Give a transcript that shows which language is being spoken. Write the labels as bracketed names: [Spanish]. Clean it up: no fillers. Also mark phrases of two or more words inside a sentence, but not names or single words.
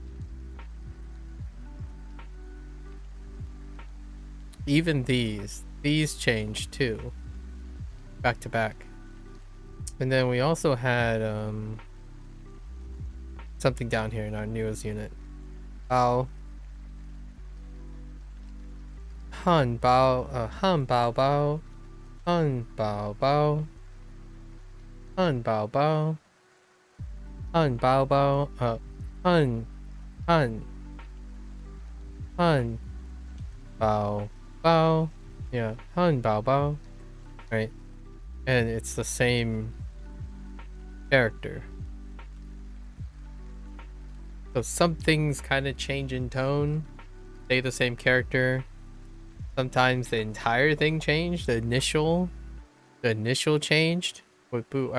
[English] even these changed too. Back to back. And then we also had something down here in our newest unit. [Chinese] 包。汉堡，汉堡包. 汉堡包。汉堡包. 汉堡包。汉堡包. Yeah, 汉堡包. [English] Right. And it's the same character. So some things kind of change in tone, stay the same character. Sometimes the entire thing changed. The initial changed. Wait, boo.